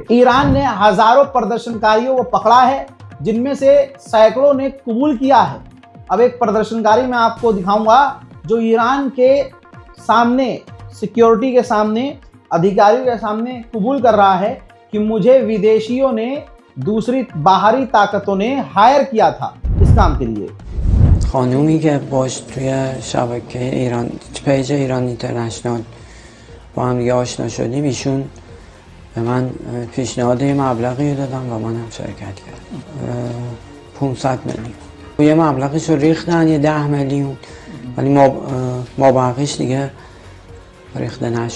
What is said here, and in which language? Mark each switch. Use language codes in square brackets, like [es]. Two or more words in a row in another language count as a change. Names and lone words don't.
[hi] ईरान ने हजारों प्रदर्शनकारियों को पकड़ा है, जिनमें से सैकड़ों ने कबूल किया है। अब एक प्रदर्शनकारी मैं आपको दिखाऊंगा जो ईरान के सामने, सिक्योरिटी के सामने, अधिकारियों के सामने कबूल कर रहा है कि मुझे विदेशियों ने, दूसरी बाहरी ताकतों ने हायर किया था इस काम के लिए। [fa] خانومی که باش توی شبکه ایران، پیج ایران اینترنشنال با هم دیگه آشنا شدیم، ایشون به من پیشنهاد یه مبلغی دادم و منم شرکت کردم. 500 میلیون. یه مبلغش رو ریختن، یه 10 میلیون، ولی ما بقیش دیگه ریخته نشد.